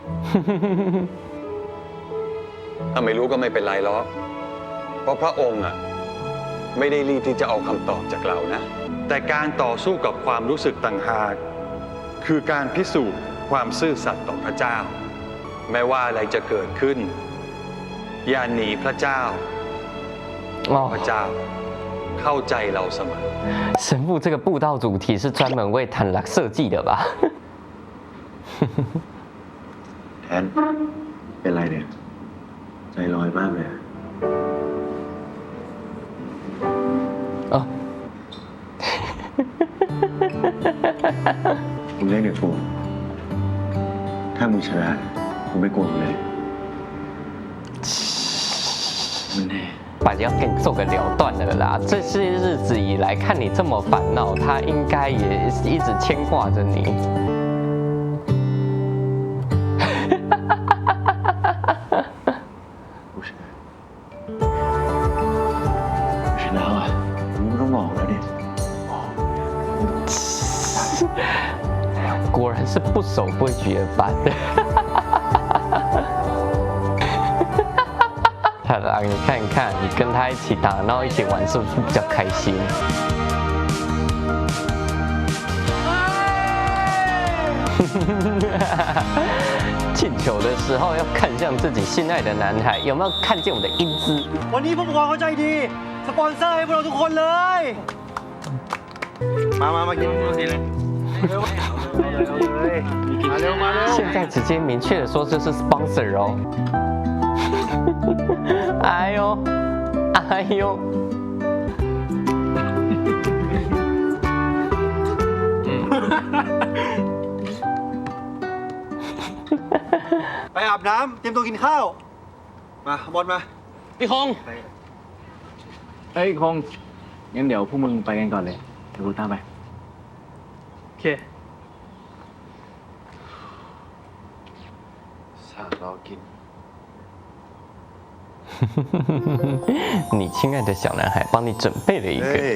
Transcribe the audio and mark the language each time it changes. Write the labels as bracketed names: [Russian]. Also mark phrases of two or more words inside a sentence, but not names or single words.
[Thai] ถ้าไม่รู้ก็ไม่เป็นไรหรอกเพราะพระองค์อะไม่ได้รีบที่จะเอาคำตอบจากเรานะแต่การต่อสู้กับความรู้สึกต่างหากคือการพิสูจน์ความซื่อสัตย์ต่อพระเจ้าแม้ว่าอะไรจะเกิดขึ้นอย่าหนีพระเจ้าพระเจ้าเข้าใจเราเสมอ [Chinese] 神父这个布道主题是专门为谭拉设计的吧 [Thai] แทนเป็นไรเนี่ยใจลอยมากเลยผมเล่นกับกูถ้ามึงชนะกูไม่โกรธเลย มันแน่ [Chinese] 把要跟你做个了断了啦！这些日子以来，看你这么烦恼，他应该也一直牵挂着你。 [Thai] 不是แล้วอ่ะมึงไม่ต้องบอกแล้วดิ [Chinese] 果然是不守规矩的班。你看看，你跟他一起打，然后一起玩，是不是比较开心？进球的时候要看向自己心爱的男孩，有没有看见我的英姿？ [Thai] วันนี้ผู้ปกครองเขาใจดีสปอนเซอร์ให้พวกเราทุกคนเลยมากินทีเลย [Chinese] 现在直接明确的说这是 sponsor 哦。哎呦，哎呦！ [Thai] ไปอาบน้ำเตรียมตัวกินข้าวมาบอลมา พี่คง เฮ้ยคงงั้นเดี๋ยวพวกมึงไปกันก่อนเลยเดี๋ยวกูตามไป โอเค สั่งรอกิน [Chinese] 你亲爱的小男孩，帮你准备了一个。